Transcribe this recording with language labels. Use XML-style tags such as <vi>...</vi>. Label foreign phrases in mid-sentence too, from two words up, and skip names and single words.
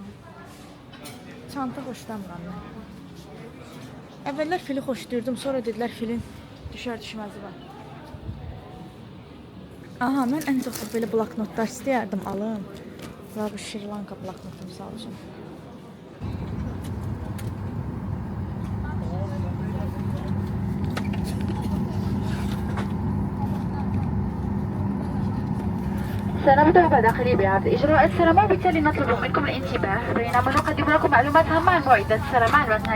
<az>Çanta xoşlamıram mən. Əvvəllər fili xoşlayırdım, sonra dedilər filin düşər-düşməzi var. Aha, mən ən çox belə bloknotlar istəyərdim alım. Bu Şirlanka bloknotu misal üçün.</az> <ar>سنبدأ داخلي بإعادة إجراء السلامة وبالتالي نطلب منكم الانتباه بينما نقدم لكم معلومات هامة عن موعد السلامة.</ar>